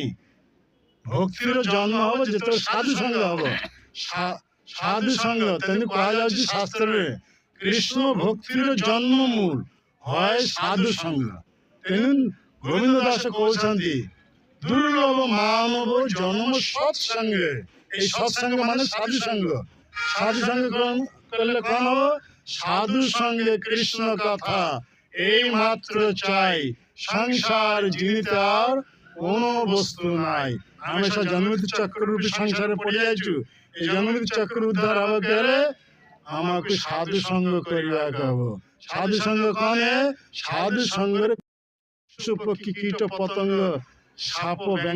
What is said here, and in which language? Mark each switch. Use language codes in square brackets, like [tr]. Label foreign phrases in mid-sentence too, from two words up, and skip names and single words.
[or] ଭକ୍ତିର ଜନ୍ମ ହବ ଯେତେବେଳେ ସାଧୁ ସଙ୍ଗ ହବ। ସାଧୁ ସଙ୍ଗ ତେଣୁ କୁହାଯାଉଛି ଶାସ୍ତ୍ରରେ କୃଷ୍ଣ ଭକ୍ତିର ଜନ୍ମ ମୂଳ হয় ସାଧୁ ସଙ୍ଗ। ତେଣୁ ଗୋବିନ୍ଦ ଦାସ କହୁଛନ୍ତି ଦୁର୍ଲଭ ମାନବ ଜନ୍ମ ସତ୍ସଙ୍ଗେ। [bn] এই সৎসঙ্গ মানে সাধু সঙ্গ। সাধু সঙ্গ করলে কোন হব? সাধু সঙ্গে কৃষ্ণ কথা এই মাত্র চাই, সংসার জীবিত আর কোনো বস্তু নাই। [or] ଆମେ ସେ ଜନ୍ମମୃତ୍ୟୁ ଚକ୍ର ରୂପୀ ସଂସାରରେ ପଡ଼ି ଯାଇଛୁ। এই ଜନ୍ମମୃତ୍ୟୁ ଚକ୍ର ଉଦ୍ଧାର ହେବାକୁ ହେଲେ ଆମକୁ ସାଧୁ ସଙ୍ଗ କରିବାକୁ ହବ। ସାଧୁ ସଙ୍ଗ କଣ? ସାଧୁ ସଙ୍ଗରେ ପଶୁ ପକ୍ଷୀ କୀଟ ପତଙ୍ଗ ସାପ